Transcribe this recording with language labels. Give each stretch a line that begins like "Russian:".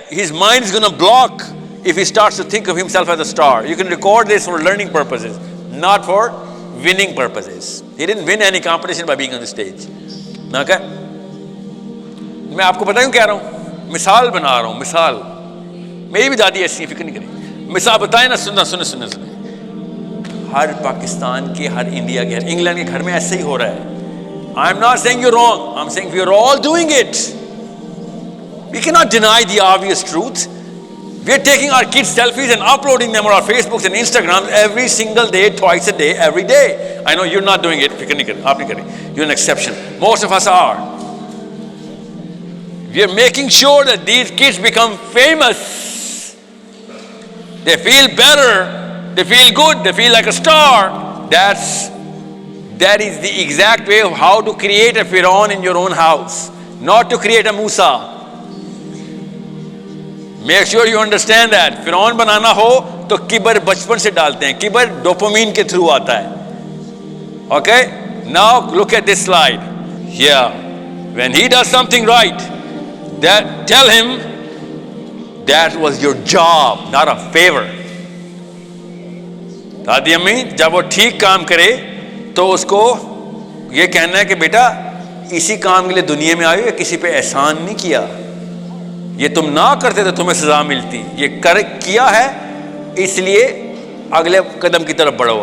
English: His mind is going to block if he starts to think of himself as a star. You can record this for learning purposes, not for winning purposes. He didn't win any competition by being on the stage. Okay?
Urdu: میں آپ کو بتاؤں کہہ رہا ہوں, مثال بنا رہا ہوں. مثال میری بھی دادی ایسی ہے, فکر نہیں کریں. مثال بتائیں نا, سنیں. ہر پاکستان کے, ہر انڈیا کے, ہر انگلینڈ کے گھر میں ایسا ہی ہو رہا ہے.
English: I'm not saying you're wrong. I'm saying we're all doing it. We cannot deny the obvious truth. We're taking our kids' selfies and uploading them on our Facebooks and Instagrams every single day, twice a day, every day. I know you're not doing it. You're an exception. Most of us are. We're making sure that these kids become famous. They feel better. They feel good. They feel like a star. That is the exact way of how to create a Pharaoh in your own house. Not to create a Musa. Make sure you understand that.
Urdu: فرعون بنانا ہو تو کبر بچپن سے ڈالتے ہیں. کبر dopamine کے through آتا ہے.
English: Okay? Now look at this slide. Yeah. When he does something right, tell him that was your job, not a favor.
Urdu: دادی امی جب وہ ٹھیک کام کرے تو اس کو یہ کہنا ہے کہ بیٹا اسی کام کے لیے دنیا میں آئے ہو, کسی پہ احسان نہیں کیا. یہ تم نہ کرتے تو تمہیں سزا ملتی. یہ کیا ہے اس لیے اگلے قدم کی طرف بڑھو.